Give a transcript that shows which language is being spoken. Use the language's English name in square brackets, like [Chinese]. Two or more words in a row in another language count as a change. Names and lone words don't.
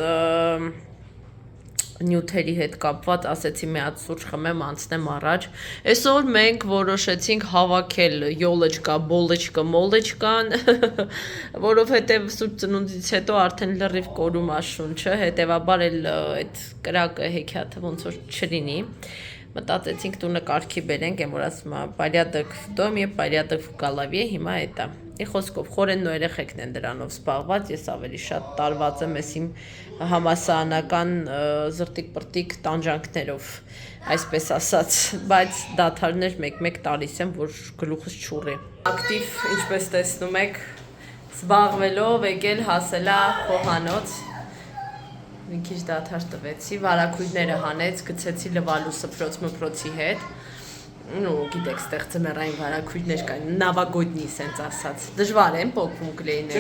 [Armenian] նյութերի հետ կապված ասեցի մի հատ սուրճ խմեմ, անցնեմ առաջ։ Այսօր մենք որոշեցինք հավաքել յոլոչկա, բոլոչկա, մոլոչկան, որովհետև սուրճ ծնունդից հետո արդեն լրիվ կորում ա շունչը, հետևաբար էլ այդ կրակը հեքիաթը ոնց որ չլինի։ Մտածեցինք տունը կարգի բերենք, եմ որ ասում եմ, [Russian] порядок в доме, порядок в голове, [Armenian] հիմա էտա։ Ի խոսքով, խորենն ու երեխեքն են դրանով զբաղված, ես ավելի շատ տարված եմ ես իմ համասարանական զրտիկ-պրտիկ տանջանքներով, այսպես ասած, բայց դադարներ մեկ-մեկ տալիս եմ, որ գլուխս չուռի։ Ակտիվ, ինչպես տեսնում եք, զբաղվելով եկել հասելա խոհանոց, մի քիչ դադար տվեցի, վարակույրները հանեց, գցեցի լվալու սփրոց-մփրոցի հետ, ու գիտեք, ստեղ ձմեռային վարակույրներ կային, նավագոյտնի սենց ասած, դժվար են պոկվում կլեյները։